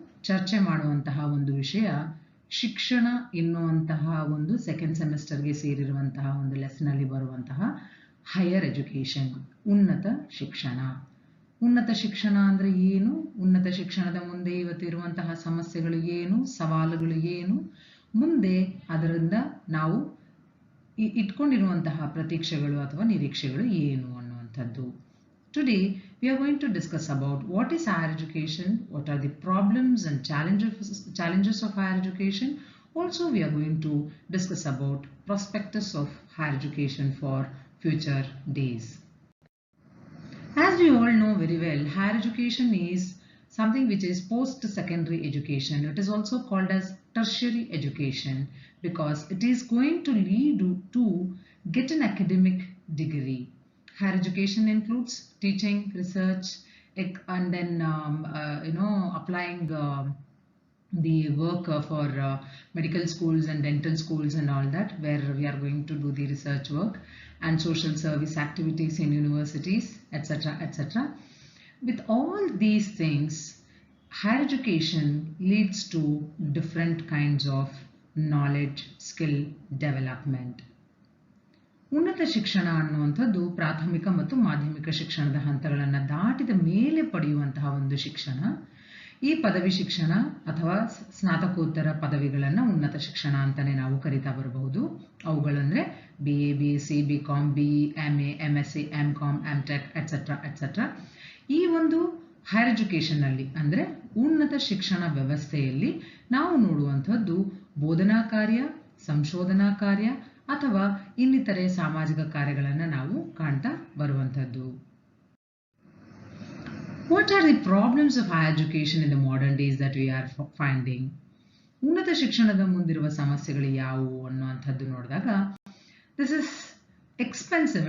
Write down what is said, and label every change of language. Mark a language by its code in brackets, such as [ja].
[kn] ಚರ್ಚೆ ಮಾಡುವಂತಹ ಒಂದು ವಿಷಯ ಶಿಕ್ಷಣ ಎನ್ನುವಂತಹ ಒಂದು ಸೆಕೆಂಡ್ ಸೆಮಿಸ್ಟರ್ಗೆ ಸೇರಿರುವಂತಹ ಒಂದು ಲೆಸನಲ್ಲಿ ಬರುವಂತಹ ಹೈಯರ್ ಎಜುಕೇಷನ್, ಉನ್ನತ ಶಿಕ್ಷಣ. ಉನ್ನತ ಶಿಕ್ಷಣ ಅಂದರೆ ಏನು, ಉನ್ನತ ಶಿಕ್ಷಣದ ಮುಂದೆ ಇವತ್ತಿರುವಂತಹ ಸಮಸ್ಯೆಗಳು ಏನು, ಸವಾಲುಗಳು ಏನು, ಮುಂದೆ ಅದರಿಂದ ನಾವು ಇಟ್ಕೊಂಡಿರುವಂತಹ ಪ್ರತೀಕ್ಷೆಗಳು ಅಥವಾ ನಿರೀಕ್ಷೆಗಳು ಏನು ಅನ್ನುವಂಥದ್ದು. [en] Today we are going to discuss about what is higher education, what are the problems and challenges of higher education. Also we are going to discuss about prospectus of higher education for future days. As we all know very well, higher education is something which is post-secondary education. It is also called as tertiary education because it is going to lead you to get an academic degree. Higher education includes teaching, research, and then applying the work for medical schools and dental schools and all that, where we are going to do the research work, and social service activities in universities, etc., etc. With all these things, higher education leads to different kinds of knowledge, skill development. [kn] ಉನ್ನತ ಶಿಕ್ಷಣ ಅನ್ನುವಂಥದ್ದು ಪ್ರಾಥಮಿಕ ಮತ್ತು ಮಾಧ್ಯಮಿಕ ಶಿಕ್ಷಣದ ಹಂತಗಳನ್ನು ದಾಟಿದ ಮೇಲೆ ಪಡೆಯುವಂತಹ ಒಂದು ಶಿಕ್ಷಣ. ಈ ಪದವಿ ಶಿಕ್ಷಣ ಅಥವಾ ಸ್ನಾತಕೋತ್ತರ ಪದವಿಗಳನ್ನು ಉನ್ನತ ಶಿಕ್ಷಣ ಅಂತಾನೆ ನಾವು ಕರಿತಾ ಬರಬಹುದು. ಅವುಗಳಂದ್ರೆ BA, BSc, BCom, BE, MA, MSc, MCom, MTech, et cetera et cetera. ಈ ಒಂದು ಹೈಯರ್ ಎಜುಕೇಷನ್ ಅಲ್ಲಿ ಅಂದ್ರೆ ಉನ್ನತ ಶಿಕ್ಷಣ ವ್ಯವಸ್ಥೆಯಲ್ಲಿ ನಾವು ನೋಡುವಂಥದ್ದು ಬೋಧನಾ ಕಾರ್ಯ, ಸಂಶೋಧನಾ ಕಾರ್ಯ ಅಥವಾ ಇನ್ನಿತರೆ ಸಾಮಾಜಿಕ ಕಾರ್ಯಗಳನ್ನು ನಾವು ಕಾಣ್ತಾ ಬರುವಂಥದ್ದು. [en] What are the problems of higher education in the modern days that we are finding? [kn] ಉನ್ನತ ಶಿಕ್ಷಣದ ಮುಂದಿರುವ ಸಮಸ್ಯೆಗಳು ಯಾವುವು ಅನ್ನುವಂಥದ್ದು ನೋಡಿದಾಗ, [en] this is expensive.